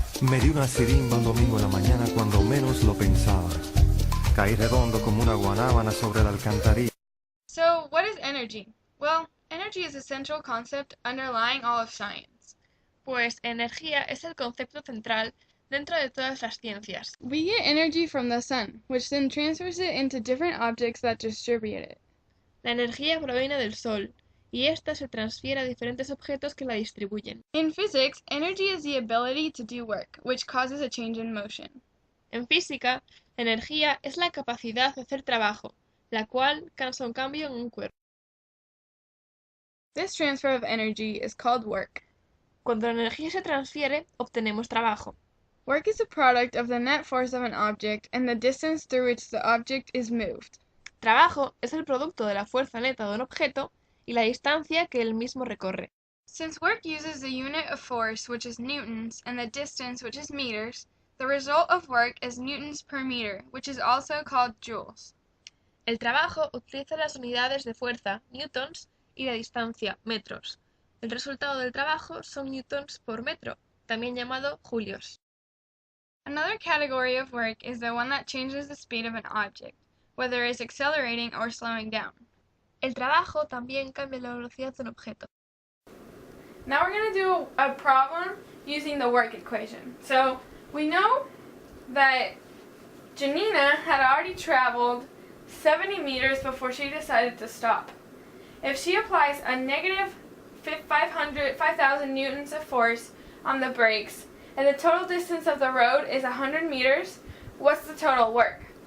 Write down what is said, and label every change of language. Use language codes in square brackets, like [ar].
[es] Me di una sirimba un domingo en la mañana cuando menos lo pensaba. Caí redondo como una guanábana sobre la alcantarilla. [en] So, what is energy? Well, energy is a central concept underlying all of science. [es] Pues energía es el concepto central dentro de todas las ciencias. [en] We get energy from the sun, which then transfers it into different objects that distribute it. [es] La energía proviene del Sol, y ésta se transfiere a diferentes objetos que la distribuyen. [en] In physics, energy is the ability to do work, which causes a change in motion. [es] En física, la energía es la capacidad de hacer trabajo, la cual causa un cambio en un cuerpo. [en] This transfer of energy is called work. [es] Cuando la energía se transfiere, obtenemos trabajo. [en] Work is a product of the net force of an object and the distance through which the object is moved. [es] Trabajo es el producto de la fuerza neta de un objeto y la distancia que él mismo recorre. [en] Since work uses the unit of force, which is newtons, and the distance, which is meters, the result of work is newtons per meter, which is also called joules. [es] El trabajo utiliza las unidades de fuerza, newtons, y la distancia, metros. El resultado del trabajo son newtons por metro, también llamado julios. [en] Another category of work is the one that changes the speed of an object, whether it's accelerating or slowing down. [es] El trabajo también cambia la velocidad de un objeto. [en] Now we're going to do a problem using the work equation. So we know that Janina had already traveled 70 meters before she decided to stop. If she applies a negative 5,000 newtons of force on the brakes and the total distance of the road is 100 meters, what's the total work?